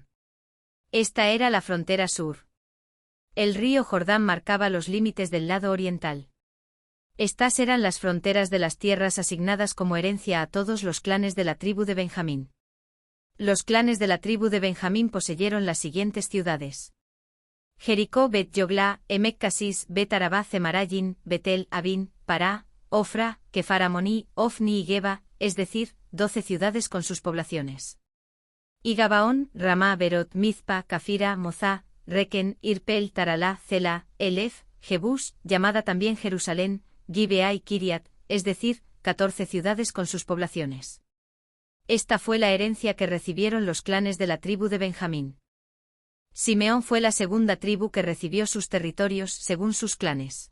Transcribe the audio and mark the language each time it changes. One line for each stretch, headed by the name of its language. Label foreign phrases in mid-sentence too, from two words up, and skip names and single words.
Spanish: Esta era la frontera sur. El río Jordán marcaba los límites del lado oriental. Estas eran las fronteras de las tierras asignadas como herencia a todos los clanes de la tribu de Benjamín. Los clanes de la tribu de Benjamín poseyeron las siguientes ciudades: Jericó, Bet Yogla, Emek Casis, Bet Arabá, Zemarayin, Betel, Abín, Pará, Ofra, Kefar Amoní, Ofni y Geba, es decir, 12 ciudades con sus poblaciones. Y Gabaón, Ramá, Berot, Mizpa, Cafira, Mozá, Requen, Irpel, Taralá, Cela, Elef, Jebús, llamada también Jerusalén, Gibea y Kiriat, es decir, 14 ciudades con sus poblaciones. Esta fue la herencia que recibieron los clanes de la tribu de Benjamín. Simeón fue la segunda tribu que recibió sus territorios según sus clanes.